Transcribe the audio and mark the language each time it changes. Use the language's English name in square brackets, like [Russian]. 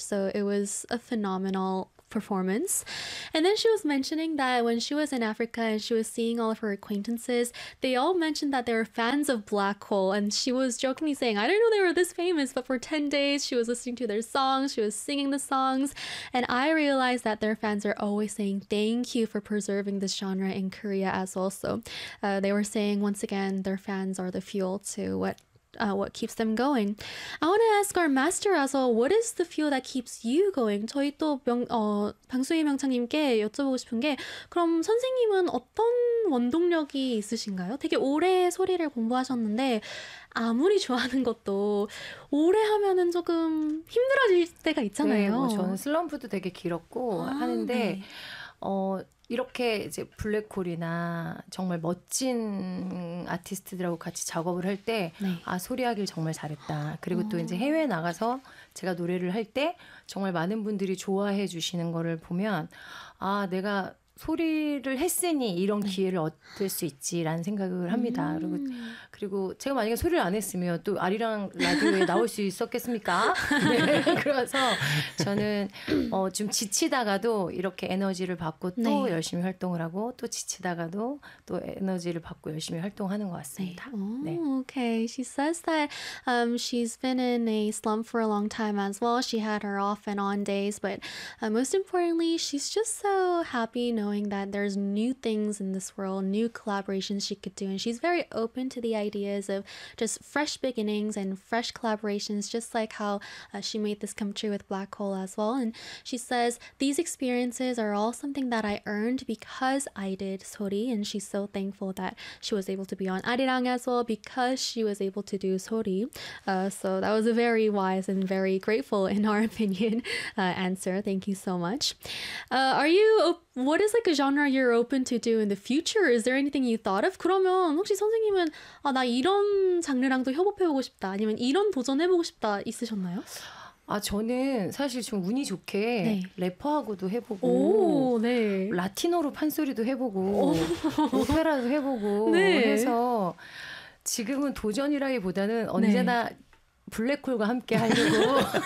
[English] So it was a phenomenal performance. And then she was mentioning that when she was in Africa and she was seeing all of her acquaintances, they all mentioned that they were fans of Black Hole, and she was jokingly saying, I didn't know they were this famous, but for 10 days she was listening to their songs, she was singing the songs, and I realized that their fans are always saying thank you for preserving this genre in Korea as well. So they were saying once again, their fans are the fuel to what keeps them going. I want to ask our master as well, what is the fuel that keeps you going? [Korean] 저희 또 방수희 명창님께 여쭤보고 싶은 게, 그럼 선생님은 어떤 원동력이 있으신가요? 되게 오래 소리를 공부하셨는데 아무리 좋아하는 것도 오래 하면은 조금 힘들어질 때가 있잖아요. 네, 뭐 저는 슬럼프도 되게 길었고 하는데 이렇게 이제 블랙홀이나 정말 멋진 아티스트들하고 같이 작업을 할 때, 소리하길 정말 잘했다. 그리고 또 이제 해외에 나가서 제가 노래를 할 때 정말 많은 분들이 좋아해 주시는 거를 보면, 내가 소리를 했으니 이런 기회를 얻을 수 있지라는 생각을 합니다. 그리고 제가 만약에 소리를 안 했으면 또 아리랑 라디오에 나올 수 있었겠습니까? 네. 그래서 저는 좀 지치다가도 이렇게 에너지를 받고 또 열심히 활동을 하고, 또 지치다가도 또 에너지를 받고 열심히 활동하는 것 같습니다. 오케이. [English] She says that she's been in a slump for a long time as well. She had her off and on days, but most importantly, she's just so happy knowing that there's new things in this world, new collaborations she could do, and she's very open to the ideas of just fresh beginnings and fresh collaborations, just like how she made this come true with Black Hole as well. And she says, these experiences are all something that I earned because I did Sori, and she's so thankful that she was able to be on Arirang as well because she was able to do Sori. So that was a very wise and very grateful, in our opinion, answer. Thank you so much. What is like a genre you're open to do in the future? Is there anything you thought of? [Korean] 그러면 혹시 선생님은 나 이런 장르랑도 협업해보고 싶다, 아니면 이런 도전해보고 싶다 있으셨나요? 저는 사실 좀 운이 좋게 래퍼하고도 해보고, 라티노로 판소리도 해보고, 오페라도 해보고 해서 지금은 도전이라기보다는 언제나 블랙홀과 함께 하려고.